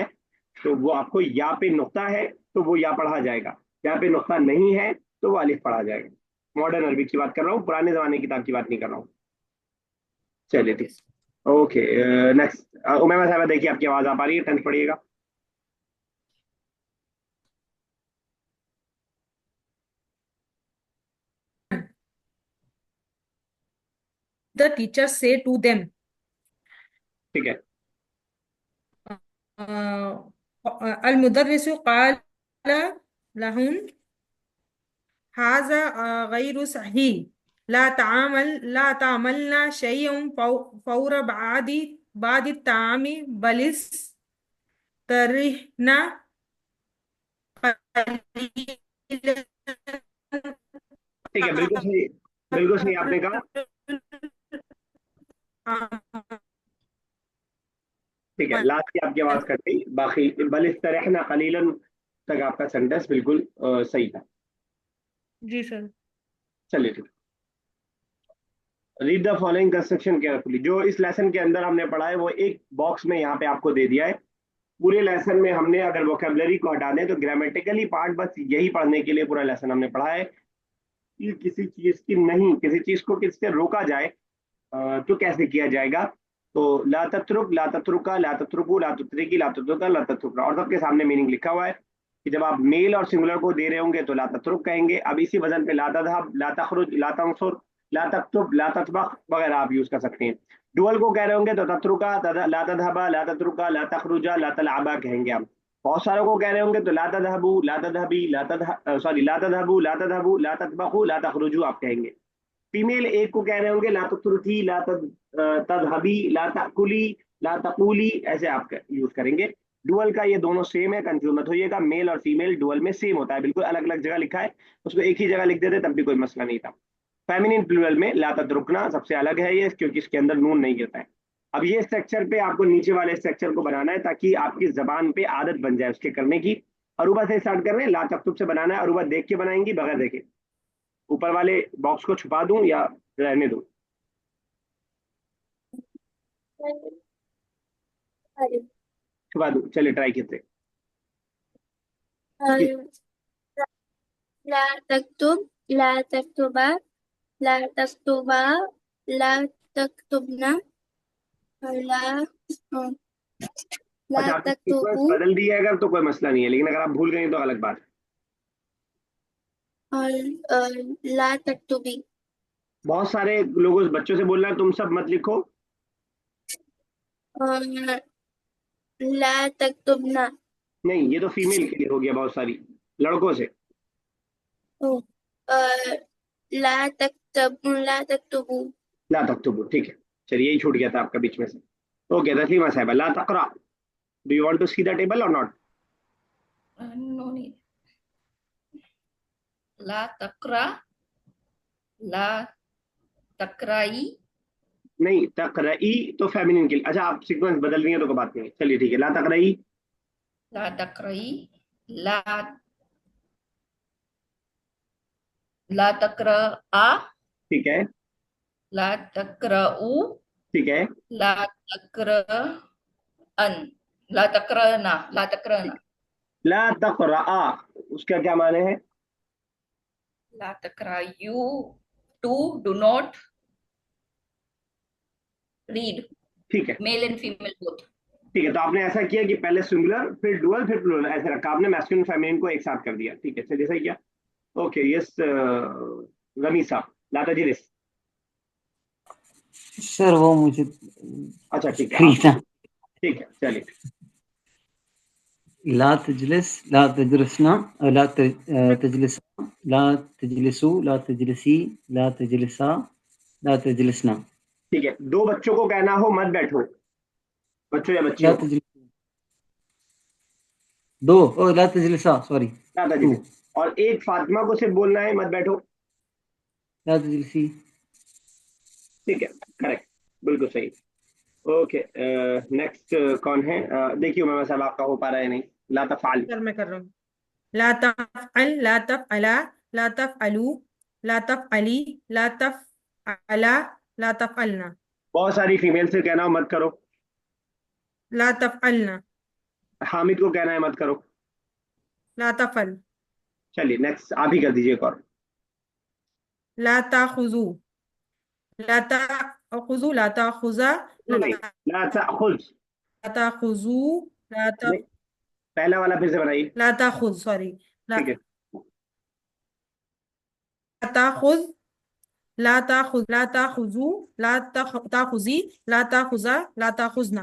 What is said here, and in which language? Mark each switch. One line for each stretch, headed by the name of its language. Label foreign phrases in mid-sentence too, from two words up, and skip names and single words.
Hindi: तो वो आपको या पे नुक्ता है तो वो या पढ़ा जाएगा, या पे नुक्ता नहीं है तो वो अलिफ पढ़ा जाएगा. मॉडर्न अरबी की बात कर रहा हूँ, पुराने जमाने की किताब की बात नहीं कर रहा हूँ. चलिए ठीक.
English: OK, next.
Hindi: उमैमा साहब देखिए, आपकी आवाज आ पा रही है, 10th पढ़िएगा.
English: The teacher say to them.
Hindi: ठीक है.
Arabic: المدرس قال لهم هذا غير صحيح. لا تعملنا شيء فور بعد الطعام بل استرحنا قليلا.
Hindi: ठीक है, बिल्कुल सही आपने कहा. ठीक है, लास्ट की आपकी आवाज कट गई, बाकी
Arabic: بل استرحنا قليلا
Hindi: तक आपका सेंटेंस बिल्कुल सही था. जी सर. चलिए ठीक.
English: read the following construction carefully.
Hindi: जो इस लेसन के अंदर हमने पढ़ा है वो एक बॉक्स में यहाँ पे आपको दे दिया है. पूरे लेसन में हमने अगर वोकेबलरी को हटा दें तो
English: grammatically part
Hindi: बस यही पढ़ने के लिए पूरा लेसन हमने पढ़ा है कि किसी चीज की नहीं, किसी चीज को किससे रोका जाए तो कैसे किया जाएगा.
Arabic: तो لا تترك، لا تتركا، لا تتركو، لا تتركي، لا تتركا، لا تتركرا,
Hindi: और सबके सामने मीनिंग लिखा हुआ है कि जब आप मेल और सिंगुलर को दे रहे होंगे तो
Arabic: لا تترك
Hindi: कहेंगे. अब इसी वजन पे
Arabic: لا تذهب، لا تخرج، لا تنصر، لا تكتب، لا تطبخ
Hindi: वगैरह आप यूज कर सकते हैं. डुअल को कह रहे होंगे तो
Arabic: تتركا، لا تذهبا، لا تتركا، لا تخرجا، لا تلعبا
Hindi: कहेंगे आप. बहुत सारों को कह रहे होंगे तो
Arabic: لا تذهبوا، لا تذهبي، لا تذهبوا، لا تذهبوا، لا تطبخوا، لا تخرجوا
Hindi: आप कहेंगे. फीमेल एक को कह रहे होंगे
Arabic: لا تورثي، لا تذهبي، لا تقولي، لا تقولي,
Hindi: ऐसे आप यूज करेंगे. डुअल का ये दोनों सेम है, कंफ्यूज मत होइएगा, मेल और फीमेल डुअल में सेम होता है, बिल्कुल अलग अलग जगह लिखा है, उसको एक ही जगह लिख देते तब भी कोई मसला नहीं था।
English: feminine plural
Hindi: में
Arabic: لا تتركن
Hindi: सबसे अलग है ये, क्योंकि इसके अंदर नून नहीं गिरता है। अब ये स्ट्रक्चर पे आपको नीचे वाले स्ट्रक्चर को बनाना है ताकि आपकी जबान पे आदत बन जाए उसके करने की। अरूबा से स्टार्ट कर रहे हैं,
Arabic: لا تكتب
Hindi: से बनाना है, अरूबा देख के बनाएंगी बगैर देखे। ऊपर वाले बॉक्स को छुपा दूं या रहने दूं? छुपा दूं, चलिए ट्राई करते हैं।
Arabic: لا تكتب، لا تكتبا، لا تكتبا، لا تكتبن، لا لا
Hindi: अच्छा, आपने सीक्वेंस तक्तुबू बदल दिया है अगर तो कोई मसला नहीं है, लेकिन अगर आप भूल गए तो अलग बात है।
Arabic: और لا تكتبي.
Hindi: बहुत सारे लोगों बच्चों से बोलना है तुम सब मत लिखो।
Arabic: और لا تكتبن.
Hindi: नहीं, ये तो फीमेल के लिए हो गया, बहुत सारी लड़कों से।
Arabic: ओ, لا لا تكتبوا. لا تكتبوا,
Hindi: ठीक है, चलिए यही छूट गया था आपका बीच में से।
English: ओके, तस्लीमा साहिबा,
Arabic: لا تقرأ,
English: do you want to see the table or not? No need.
Arabic: لا تقرأ، لا تقرآ,
Hindi: नहीं, तकरई तो फेमिनिन के लिए। अच्छा, आप सीक्वेंस बदल रही हैं तो कोई बात नहीं, चलिए ठीक है,
Arabic: لا تقرئي. لا تقرآ، لا لا تقرا آ,
Hindi: ठीक है,
Arabic: لا تقرؤوا,
Hindi: ठीक है।
Arabic: لا تقرأ ان، لا تقرأن، لا تقرأن, لا تقرأ,
Hindi: उसका क्या माने है?
Arabic: لا تقرأ
English: you, to do not read,
Hindi: ठीक है,
English: male and female both.
Hindi: ठीक है, तो आपने ऐसा किया कि पहले सिंगुलर फिर डुअल फिर प्लूरल ऐसे रखा आपने,
English: masculine feminine
Hindi: को एक साथ कर दिया, ठीक है, चलिए सही किया।
English: OK, yes
Hindi: रमीज साहब,
Arabic: لا تجلس.
Hindi: सर वो मुझे अच्छा ठीक है, खरीदना। ठीक है, चलिए।
Arabic: لا تجلس، لا تجلسن، لا تجلس، لا تجلسوا، لا تجلسي، لا تجلسا، لا تجلسن.
Hindi: ठीक है, दो बच्चों को कहना हो मत बैठो, बच्चों या ला बच्चियों को।
Arabic: तजलिस, दो, أو لا تجلسا, सॉरी,
Hindi: ला टू, तजलिस। और एक फातिमा को सिर्फ बोलना है मत बैठो।
Arabic: لا تجلسي.
Hindi: ठीक है, करेक्ट, बिल्कुल सही। ओके, नेक्स्ट कौन है? देखिए उमर साहब आपका हो पा रहा है नहीं।
Arabic: لا تفعل.
Hindi: सर मैं कर रहा हूँ।
Arabic: لا تفعل، لا تفعلا، لا تفعلوا، لا تفعلي، لا تفعلا، لا تفعلن,
Hindi: बहुत सारी फीमेल से कहना हो मत करो।
Arabic: لا تفعلن,
Hindi: हामिद को कहना है मत करो।
Arabic: لا تفعل,
Hindi: चलिए नेक्स्ट आप ही कर दीजिए एक और।
Arabic: لا تأخذوا، لا تأخذوا، لا تأخذا,
Hindi: नहीं, ला
Arabic: لا تأخذ. تأخذوا، لا
Hindi: नहीं, पहला वाला फिर से बनाइए।
Arabic: لا تأخذ, सॉरी, ला
Hindi: ठीक है,
Arabic: تأخذ، لا تأخذ، لا تأخذوا، لا تأخذي، لا تأخذا، لا تأخذن.